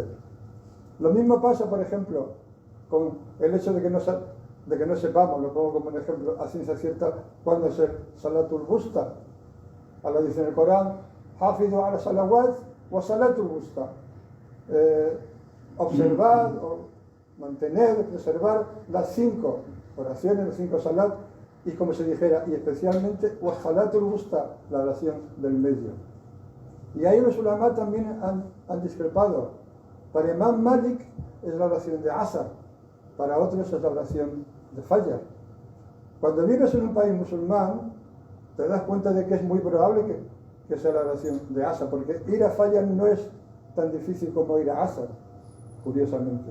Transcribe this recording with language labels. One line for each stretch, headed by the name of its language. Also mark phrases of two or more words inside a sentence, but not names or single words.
Spanish: Lo mismo pasa, por ejemplo, con el hecho de que no sepamos, lo pongo como un ejemplo a ciencia cierta, cuándo es el
Arabic: الصلاة الوسطى.
Spanish: Allah dice en el Corán:
Arabic: حافظوا على الصلوات والصلاة الوسطى.
Spanish: Observad o mantener, preservar las 5 oraciones, los 5 salat, y como se dijera, y especialmente
Arabic: والصلاة الوسطى,
Spanish: la oración del medio. Y ahí los ulama también han discrepado. Para Imam Malik es la oración de Asr, para otros es la oración de Fajr. Cuando vives en un país musulmán, te das cuenta de que es muy probable que sea la oración de Asr, porque ir a Fajr no es tan difícil como ir a Asr, curiosamente.